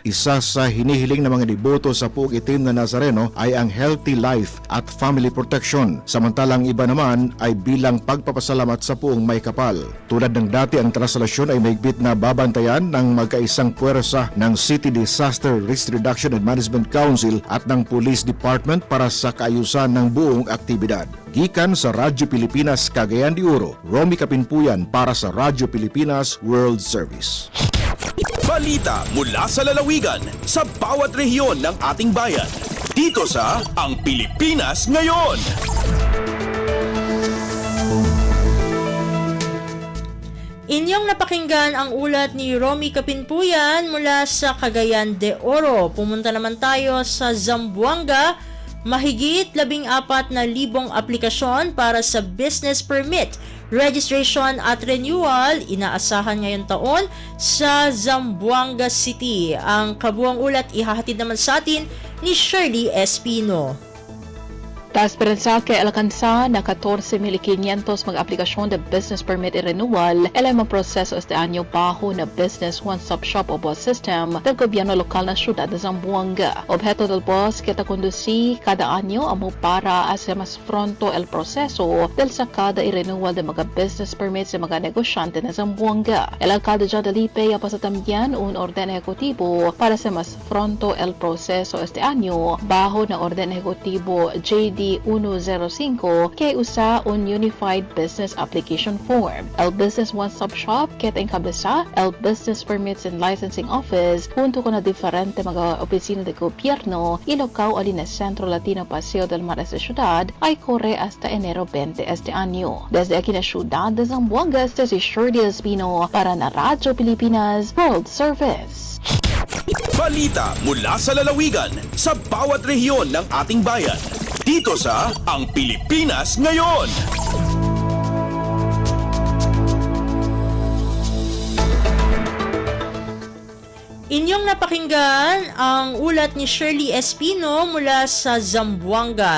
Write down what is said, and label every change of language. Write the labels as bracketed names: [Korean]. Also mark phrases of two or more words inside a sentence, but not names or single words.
[Filipino] Isa sa hinihiling ng mga deboto sa puog itim na Nazareno ay ang [English] healthy life [Filipino] at [English] family protection. [Filipino] Samantalang iba naman ay bilang pagpapasalamat sa puong may kapal. Tulad ng dati, ang traslasyon ay mahigpit na babantayan ng magkaisang puwersa ng City Disaster Risk Reduction and Management Council at ng Police Department para sa kaayusan ng buong aktibidad. [Cebuano] Gikan sa Radyo Pilipinas Cagayan de Oro, Romy Kapinpuyan para sa Radyo Pilipinas World Service. [Filipino] Balita mula sa lalawigan sa bawat rehiyon ng ating bayan. Dito sa Ang Pilipinas Ngayon. Inyong napakinggan ang ulat ni Romy Kapinpuyan mula sa Cagayan de Oro. Pumunta naman tayo sa Zamboanga. Mahigit 14,000 aplikasyon para sa [English] business permit, [Filipino] registration at renewal inaasahan ngayon taon sa Zamboanga City. Ang kabuang ulat ihahatid naman sa atin ni Shirley Espino. [Chavacano] La esperanza que alcanza na 14,500 mag-aplikasyon de [English] business permit [Chavacano] y renewal el mga proseso este año bajo na Business One-Stop Shop o BOS system del gobierno lokal na siyudad de Zamboanga. Objeto del BOS que conduci cada año amo para hacer más pronto el proceso del sacada y renewal de mga [English] business permits [Chavacano] de mga negosyante na Zamboanga. El alcalde John Delipe apasa también un orden ejecutivo para hacer más pronto el proceso este año bajo na orden ejecutivo JD 105 que usa un Unified Business Application Form. El Business One-Stop Shop que encabeza el Business Permits and Licensing Office junto con na diferente mga opisina de gobierno ilocao alin na Centro Latino Paseo del Mar sa ciudad ay corre hasta Enero 20 este año. Desde aquí na ciudad de Zamboanga, este si Shirley Espino para na Radyo Pilipinas World Service. [Filipino] Balita mula sa lalawigan sa bawat rehiyon ng ating bayan. Dito sa Ang Pilipinas Ngayon. Inyong napakinggan ang ulat ni Shirley Espino mula sa Zamboanga.